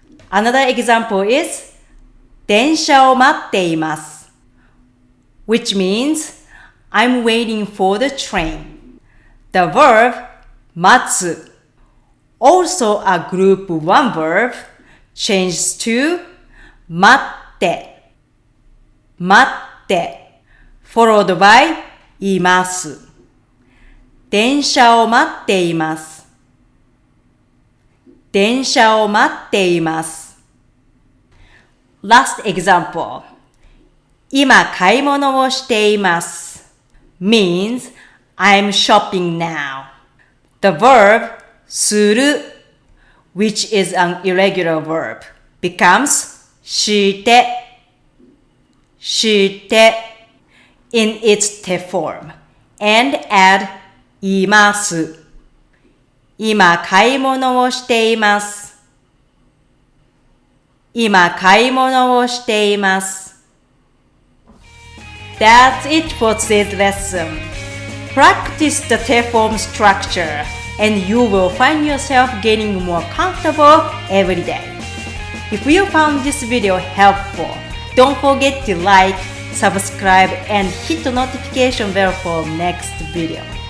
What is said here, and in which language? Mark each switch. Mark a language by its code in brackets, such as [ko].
[en] Another example is [ja] 電車を待っています。 [en] which means I'm waiting for the train. The verb 待つ also a group 1 verb changes to 待って待って followed by います。 [ja] 電車を待っています。電車を待っています。 [en] Last example. [ja] 今買い物をしています [en] means I'm shopping now. The verb する which is an irregular verb becomes してして in its tail form and add います。 [ja] 今買い物をしています。今買い物をしています。 [en] That's it for today's lesson. Practice the tail form structure and you will find yourself getting more comfortable every day. If you found this video helpful, don't forget to like, subscribe, and hit the notification bell for next video.